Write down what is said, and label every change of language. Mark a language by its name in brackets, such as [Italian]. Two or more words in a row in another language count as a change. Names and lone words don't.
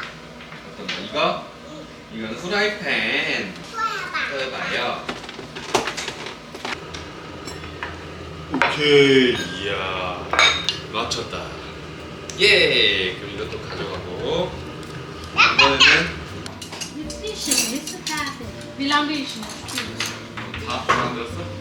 [Korean] 어떤 거? 이거? 이거는 후라이팬. 봐봐. 해봐요. 오케이. 이야. 맞췄다. 예. 그럼 이것도 가져가고. 이거는 [German] Bisschen, willst du Karte? Wie lange willst du noch? [Korean] 다 만들었어?